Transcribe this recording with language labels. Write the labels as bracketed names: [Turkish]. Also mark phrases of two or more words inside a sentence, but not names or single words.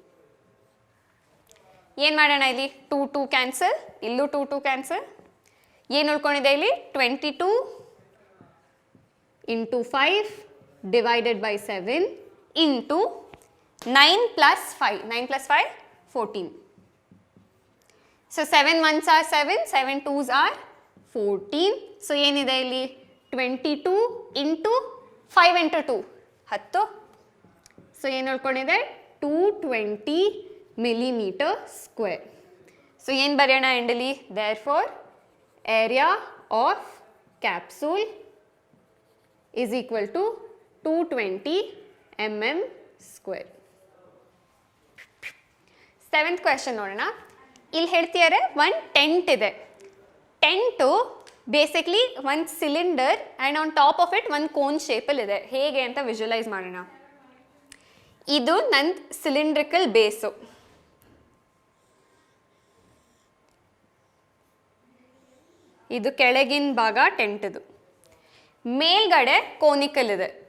[Kannada] ಏನು ಮಾಡೋಣ ಇಲ್ಲಿ, 2 ಕ್ಯಾನ್ಸಲ್, ಇಲ್ಲೂ 2 ಕ್ಯಾನ್ಸಲ್, ಏನು ಉಳ್ಕೊಂಡಿದೆ ಇಲ್ಲಿ 22 [English] into 5 divided by 7 into 9 plus 5, 9 plus 5 [Kannada] 14. [English] ಸೊ 7 1s are 7, 7 2s are 14. [Kannada] ಸೊ ಏನಿದೆ ಇಲ್ಲಿ 22 ಇಂಟು 5 ಇಂಟು 2 10. ಸೊ ಏನು ಉಳ್ಕೊಂಡಿದೆ 220 [English] millimeter square. [Kannada] ಸೊ ಏನು ಬರೆಯೋಣ ಎಂಡಲಿ, [English] therefore area of capsule is equal to 220 mm square. 7th question ನೋಡೋಣ. [Kannada] ಇಲ್ಲಿ ಹೇಳ್ತಿದ್ದಾರೆ ಒಂದು ಟೆಂಟ್ ಇದೆ. ಟೆಂಟು ಬೇಸಿಕ್ಲಿ ಒಂದು ಸಿಲಿಂಡರ್ [English] and on top of it [Kannada] ಒಂದು ಕೋನ್ ಶೇಪಲ್ಲಿದೆ. ಹೇಗೆ ಅಂತ ವಿಜುವಲೈಸ್ ಮಾಡೋಣ. ಇದು ನಂದು ಸಿಲಿಂಡ್ರಿಕಲ್ ಬೇಸು, ಇದು ಕೆಳಗಿನ ಭಾಗ ಟೆಂಟ್ದು, ಮೇಲ್ಗಡೆ ಕೋನಿಕಲ್ ಇದೆ.